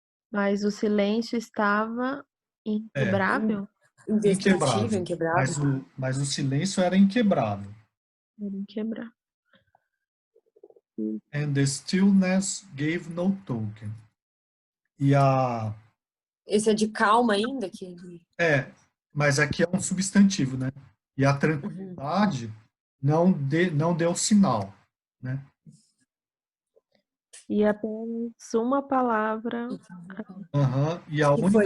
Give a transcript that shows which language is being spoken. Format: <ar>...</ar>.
<pt>Mas o silêncio estava inquebrável. Indestrutível, inquebrável. Mas o silêncio era inquebrável. Era inquebrável.</pt> <en>And the stillness gave no token.</en> <pt>E Esse é de calma ainda? mas aqui é um substantivo, né? E a tranquilidade não deu sinal. né? E apenas uma palavra. Aham. E a Que foi,</pt>